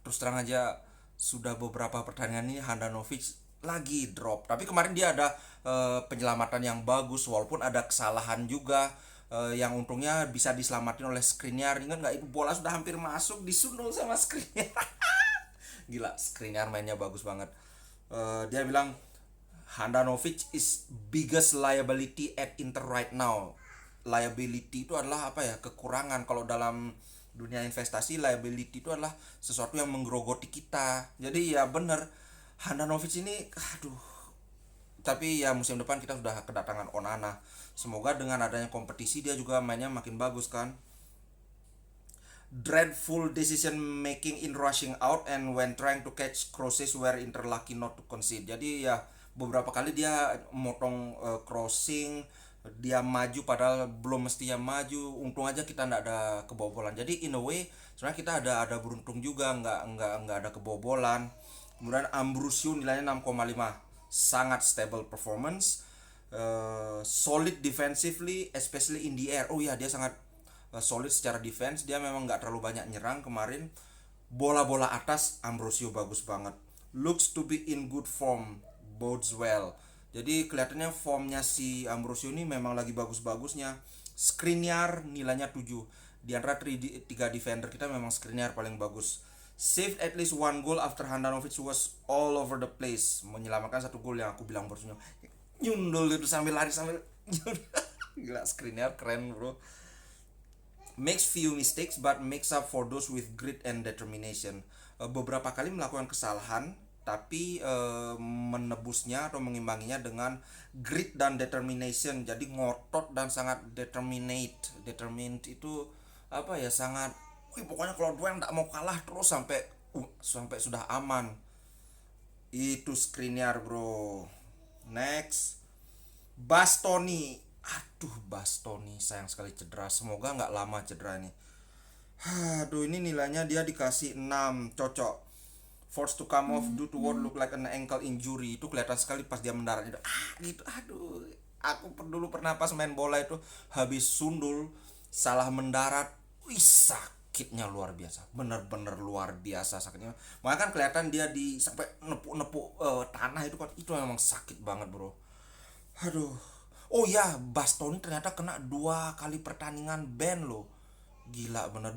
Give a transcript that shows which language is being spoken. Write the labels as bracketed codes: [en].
[id] Terus terang aja sudah beberapa pertandingan ini Handanovic lagi drop. Tapi kemarin dia ada penyelamatan yang bagus, walaupun ada kesalahan juga, yang untungnya bisa diselamatin oleh Skriniar. Ingat nggak, itu bola sudah hampir masuk, disundul sama Skriniar. Gila, Skriniar mainnya bagus banget. Dia bilang [en] Handanovic is biggest liability at Inter right now. [id] Liability itu adalah apa ya, kekurangan. Kalau dalam dunia investasi, liability itu adalah sesuatu yang menggerogoti kita. Jadi ya bener, Handanovic ini aduh. Tapi ya musim depan kita sudah kedatangan Onana. Semoga dengan adanya kompetisi dia juga mainnya makin bagus kan. [en] Dreadful decision making in rushing out and when trying to catch crosses were Inter lucky not to concede. [id] Jadi ya beberapa kali dia motong crossing, dia maju padahal belum mestinya maju. Untung aja kita nggak ada kebobolan. Jadi [en] in a way [id] sebenarnya kita ada beruntung juga, nggak ada kebobolan. Kemudian Ambrosio nilainya 6,5, sangat [en] stable performance, solid defensively especially in the air. [id] Oh ya, dia sangat solid secara defense. Dia memang nggak terlalu banyak nyerang kemarin. Bola-bola atas Ambrosio bagus banget. [en] Looks to be in good form, bodes well. [id] Jadi kelihatannya formnya si Ambrosio ini memang lagi bagus-bagusnya. Skriniar nilainya 7. Di antara tiga defender kita memang Skriniar paling bagus. [en] Saved at least one goal after Handanovic was all over the place. [id] Menyelamatkan satu gol yang aku bilang barusan. Nyundul itu sambil lari sambil gila, Skriniar keren bro. [en] Makes few mistakes but makes up for those with grit and determination. [id] Beberapa kali melakukan kesalahan tapi menebusnya atau mengimbanginya dengan grit dan determination. Jadi ngotot dan sangat determined itu apa ya, sangat pokoknya kalau duel nggak mau kalah terus sampai sudah aman. Itu Skriniar bro. Next, Bastoni. Aduh, Bastoni sayang sekali cedera. Semoga nggak lama cedera ini. Aduh, ini nilainya dia dikasih 6. Cocok. [en] Forced to come off due to what look like an ankle injury. [id] Itu kelihatan sekali pas dia mendarat itu. Gitu. Aduh. Aku dulu pernah pas main bola itu habis sundul salah mendarat. Wih, sakitnya luar biasa. Bener-bener luar biasa sakitnya. Makanya kan kelihatan dia di sampai nepuk-nepuk tanah itu kan. Itu memang sakit banget, bro. Aduh. Oh ya, Bastoni ternyata kena 2 kali pertandingan ban loh. Gila bener.